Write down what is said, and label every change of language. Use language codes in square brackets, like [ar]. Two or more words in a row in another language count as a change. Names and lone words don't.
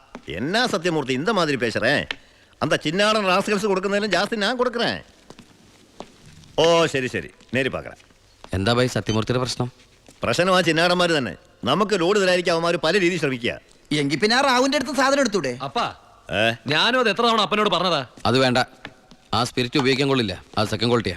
[ta] என்ன சத்தியமூர்த்தி இந்த மாதிரி பேசுறேன்? அந்த சின்னாடன் ராஸ்கல்ஸ் கொடுക്കുന്നதிலும் ஜாஸ்தி நான் கொடுக்குறேன். [ml] ഓ ശരി ശരി നേരി പാക്കറ. എന്താ ഭായി സത്യമൂർത്തിയുടെ പ്രശ്നം? പ്രശ്നം ആ ചിന്നാടന്മാർ തന്നെ. നമുക്ക് ലോഡ് തരാതിരിക്കാൻ അവന്മാർ പല രീതിയിൽ ശ്രമിക്കുക. എങ്കിൽ പിന്നെ ആ റാവുന്റെ അടുത്ത് സാധനം എടുത്തൂടെ? അപ്പാ ഞാനും അത് എത്ര തവണ അപ്പനോട് പറഞ്ഞതാ. അത് വേണ്ട, ആ സ്പിരിറ്റ് ഉപയോഗിക്കാൻ കൊള്ളില്ല, അത് [en] second quality.